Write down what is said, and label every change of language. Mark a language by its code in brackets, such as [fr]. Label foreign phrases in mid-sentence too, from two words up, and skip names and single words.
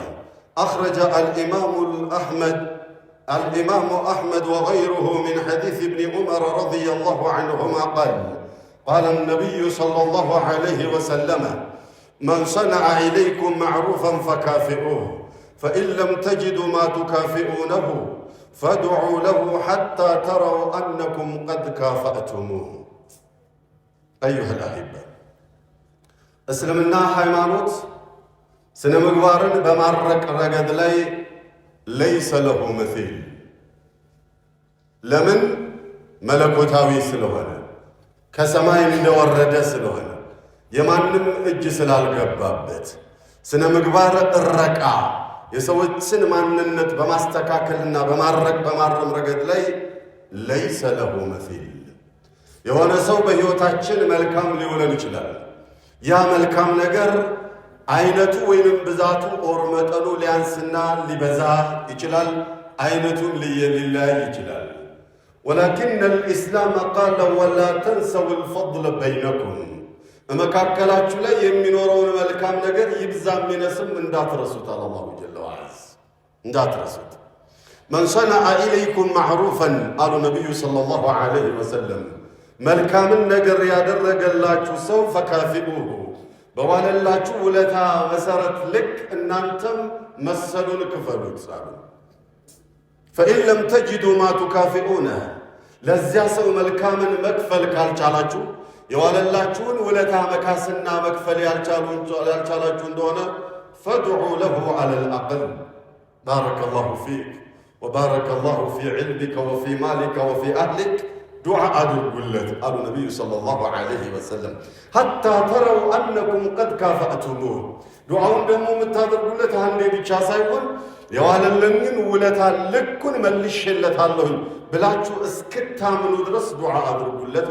[ar] أخرج الإمام أحمد وغيره من حديث ابن عمر رضي الله عنهما قال النبي صلى الله عليه وسلم: من صنع إليكم معروفا فكافئوه، فإن لم تجدوا ما تكافئونه فادعوا له حتى تروا أنكم قد كافأتموه. أيها الأحبة، اسلمنا [am] ሃይማኖት ስነ ምግባርን በማረቅ ረገድ ላይ [ar] ليس له مثيل። [am] ለምን? መለኮታዊ ስለሆነ፣ ከሰማይ እንደወረደ ስለሆነ፣ የማንም እጅ ስላልገባበት። ስነ ምግባር እረቃ የሰዎችን ማንነት በማስተካከልና በማረም ረገድ ላይ [ar] ليس له مثيل። [am] የሆነ ሰው በሕይወታችን መልካም ሊውለን ይችላል። ያ መልካም ነገር አይነቱ ወይንም ብዛቱ ኦር መጠኑ ሊያንስና ሊበዛ ይችላል። አይነቱን ሊለያይ ይችላል። [ar] ولكن الإسلام قال: ولا تنسوا الفضل [am] بينكم። መካከላችሁ ላይ የሚኖረውን መልካም ነገር ይብዛም ይነስም እንዳትረሱት። [ar] الله جل وعز [am] እንዳትረሱት። [ar] من صنع إليكم معروفا [am] አሉ ነብዩ [ar] صلى الله عليه وسلم፣ [am] መልካምን ነገር ያደረገላችሁ ሰው ፈካፊኡሁ፣ በዋለላችሁ ውለታ መሰረት ልክ እናንተም መሰሉን ክፈሉት አሉ። [ar] فإن لم تجدوا ما تكافئونه، [am] ለዚያ ሰው መልካምን መክፈል ካልቻላችሁ፣ የዋለላችሁን ውለታ መካስና መክፈል ያልቻላችሁ እንደሆነ [ar] فادعوا له على الأقل بارك الله فيك وبارك الله في علمك وفي مالك وفي أهلك [am] ዱዓ አድርጉለት አሉ ነቢዩ [ar] صلى الله عليه وسلم። حتى تروا أنكم قد كافأتموه። [am] ዱዓውን ደግሞ የምታደርጉለት አንዴ ብቻ ሳይሆን የዋለልኝን ውለታ ልኩን መልሼለታለሁ ብላችሁ እስክታምኑ ድረስ ዱዓ አድርጉለት